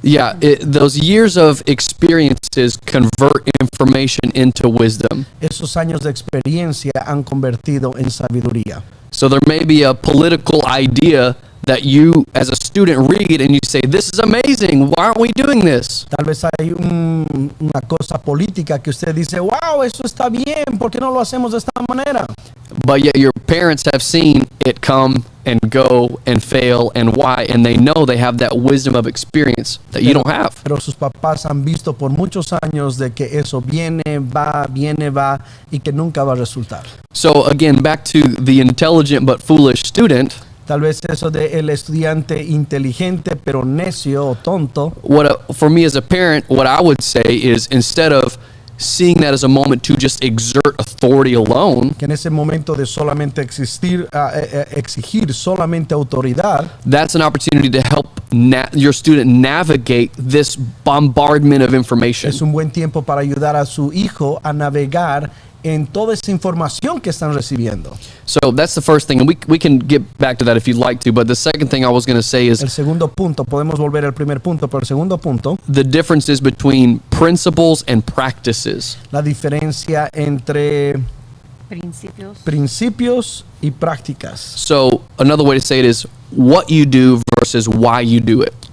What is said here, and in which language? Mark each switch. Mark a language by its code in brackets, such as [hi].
[en] yeah, those years of experiences convert information into wisdom. [es] Esos años de experiencia han convertido en sabiduría. [en] So there may be a political idea that you as a student read and you say, this is amazing, why aren't we doing this? [es] Tal vez hay una cosa política que usted dice, wow, eso está bien, ¿por qué no lo hacemos de esta manera? [en] But yet your parents have seen it come and go and fail and why, and they know they have that wisdom of experience that you don't have. [es] Pero sus papás han visto por muchos años de que eso viene, va y que nunca va a resultar. [en] So again, back to the intelligent but foolish student. [es] Tal vez eso de el estudiante inteligente pero necio o tonto. [en] For me as a parent, what I would say is instead of seeing that as a moment to just exert authority alone, [es] Que en ese momento de solamente exigir solamente autoridad, [en] that's an opportunity to help your student navigate this bombardment of information. [es] es un buen tiempo para ayudar a su hijo a navegar en toda esa información que están recibiendo. [en] So that's the first thing, and we can get back to that if you'd like to, but the second thing I was going to say is [es] El segundo punto, podemos volver al primer punto, pero el segundo punto, [en] the differences between principles and practices. [es] la diferencia entre principios y prácticas. [en] So another way to say it is what you do versus why you do it.